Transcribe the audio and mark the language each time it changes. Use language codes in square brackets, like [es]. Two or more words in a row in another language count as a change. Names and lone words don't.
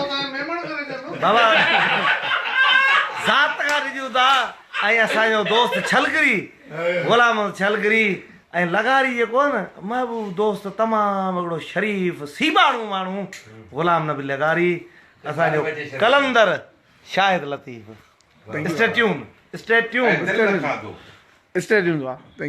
[sd] مهمان ڪري ڇڏيو. بابا، ذات کان ڊڄون ٿا. ۽ اسان جو دوست ڇلگري، غلام ڇلگري، ۽ لغاري جيڪو آهي نه، محبوب دوست، تمام هڪڙو شريف، سيٻاڻو ماڻهو، غلام نبي لغاري، اسان جو قلندر شاهد لطيف. [en] Stay tuned, stay tuned. [sd] ۽ دل کان دو. [en] Stay tuned، وا. Thank you.